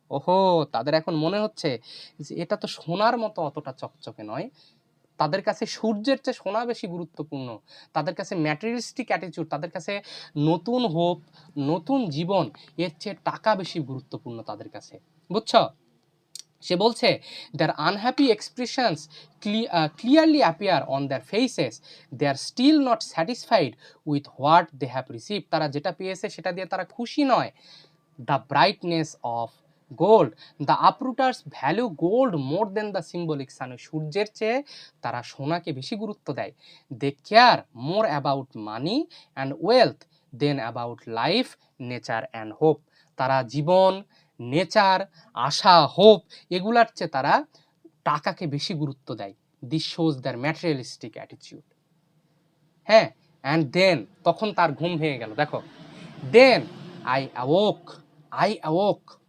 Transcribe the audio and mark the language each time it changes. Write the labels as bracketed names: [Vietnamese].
[Bangla] ওহো, তাদের এখন মনে হচ্ছে যে এটা তো সোনার মতো অতটা চকচকে নয়, তাদের কাছে সূর্যের চেয়ে সোনা বেশি গুরুত্বপূর্ণ, তাদের কাছে ম্যাটেরিয়ালিস্টিক অ্যাটিটিউড, তাদের কাছে নতুন হোপ, নতুন জীবন, এর চেয়ে টাকা বেশি গুরুত্বপূর্ণ তাদের কাছে। বুঝছো? সে বলছে [English] their unhappy expressions clearly appear on their faces, they are still not satisfied with what they have received। [Bangla] তারা যেটা পেয়েছে সেটা দিয়ে তারা খুশি নয়। [English] the brightness of gold, the uprooters value gold more than the symbolic sun। [Bangla] সূর্যের চেয়ে তারা সোনাকে বেশি গুরুত্ব দেয়। [English] they care more about money and wealth than about life, nature and hope। [Bangla] তারা জীবন, নেচার, আশা, হোপ এগুলার চেয়ে তারা টাকাকে বেশি গুরুত্ব দেয়। [English] This shows their materialistic attitude. হ্যাঁ, and then, [Bangla] তখন তার ঘুম ভেঙে গেল। [English] দেখো, then I awoke.